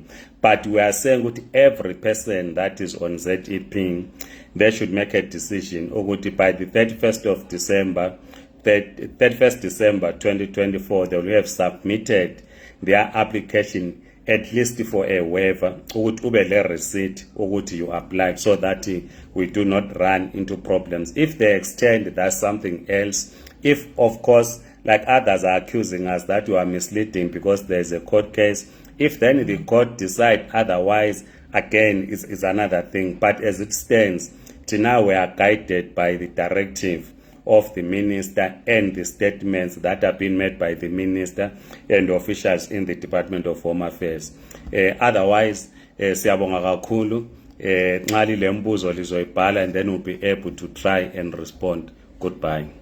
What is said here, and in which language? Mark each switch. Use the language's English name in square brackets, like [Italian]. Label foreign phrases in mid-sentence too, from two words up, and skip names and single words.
[English] But we are saying that every person that is on ZEP, they should make a decision by the 31st of December, 31st December 2024, they will have submitted their application at least for a waiver, ube receipt you applied, so that we do not run into problems. If they extend, that's something else. If, of course, like others are accusing us that we are misleading because there's a court case, if then the court decide otherwise, again, is another thing. But as it stands, now we are guided by the directive of the minister and the statements that have been made by the minister and officials in the Department of Home Affairs. Otherwise, [North Ndebele] siyabonga kakhulu, nxa lilembuzo lizoyibhala, [English] and then we'll be able to try and respond. Goodbye.